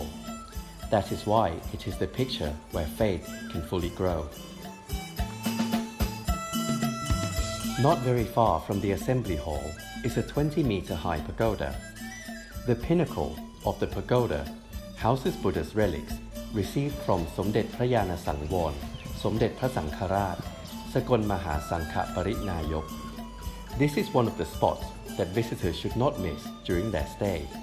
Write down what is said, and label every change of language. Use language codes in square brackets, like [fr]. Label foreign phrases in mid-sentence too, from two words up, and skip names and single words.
[en] That is why it is the picture where faith can fully grow. Not very far from the assembly hall is a 20-meter high pagoda. The pinnacle of the pagoda houses Buddha's relics received from Somdet Prayana Sangwon, Somdet Phra Sangkharat, Sakon Maha Sangkha Parinayok. This is one of the spots that visitors should not miss during their stay.